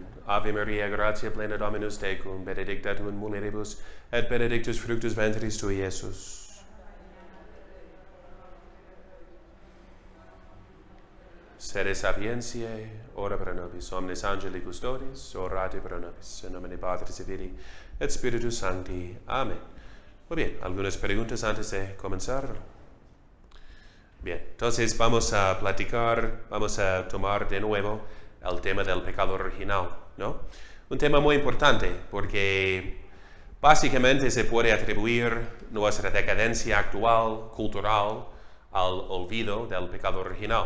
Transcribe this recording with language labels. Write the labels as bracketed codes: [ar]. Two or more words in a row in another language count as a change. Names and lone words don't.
[la] Ave Maria, gratia plena Dominus tecum, benedicta tu in mulieribus, et benedictus fructus ventris tui, Iesus. Sede sapientiae, ora pro nobis, omnes angeli custodis, orate pro nobis, in nomine Patris et Filii et Spiritus Sancti. Amen. [es] Muy bien, ¿algunas preguntas antes de comenzar? Bien, entonces vamos a tomar de nuevo el tema del pecado original, ¿no? Un tema muy importante porque básicamente se puede atribuir nuestra decadencia actual, cultural, al olvido del pecado original.